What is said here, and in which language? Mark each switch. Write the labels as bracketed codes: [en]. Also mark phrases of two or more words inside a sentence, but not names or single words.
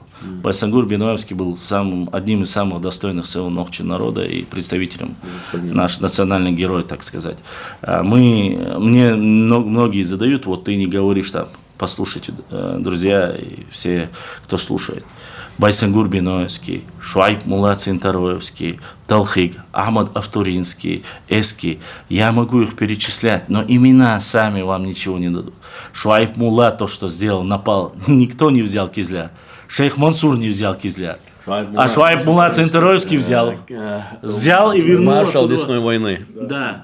[ru] Байсангур Биноевский был одним из самых достойных своего Нохчи народа и представителем, наш национальный герой, так сказать. Мне многие задают, вот ты не говоришь там, послушайте, друзья и все, кто слушает. Байсангур Биноевский, Шуайб Мулла Цинтароевский, Талхиг, Ахмад Автуринский, Эски. Я могу их перечислять, но имена сами вам ничего не дадут. Шуайб Мулла, то, что сделал, напал, никто не взял Кизляр. Шейх Мансур не взял Кизляр. А Шуайб Мулла Цинтароевский взял и вернул. Маршал оттуда. Лесной войны. Да.